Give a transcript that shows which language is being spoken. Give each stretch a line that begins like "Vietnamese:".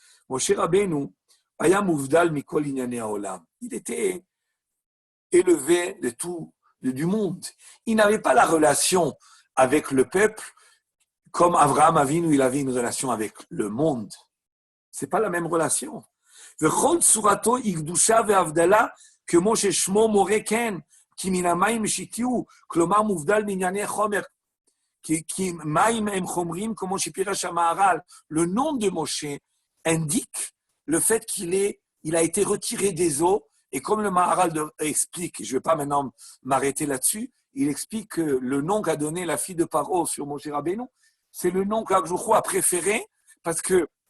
Hebrew: Moshe Rabbeinu, Aya Mouvdal Mikol Inyane Haolam.
French: Il était élevé de tout, du monde. Il n'avait pas la relation avec le peuple comme Avraham Avinu, il avait une relation avec le monde. C'est pas la même relation.
Hebrew: וכל צורתו היא קדושה והבדלה כמו ששמו מורה כן, כי מן המים השתיהו, כלומר מובדל בענייני חומר, כי מים הם חומרים כמו שפירש המהר"ל.
French: Le nom de Moshe indique le fait il a été retiré des eaux, et comme le Maharal explique, je ne vais pas maintenant m'arrêter là-dessus, il explique que le nom qu'a donné la fille de Paro sur Moshe Rabbeinu, c'est le nom qu'Akjouchou a préféré, parce que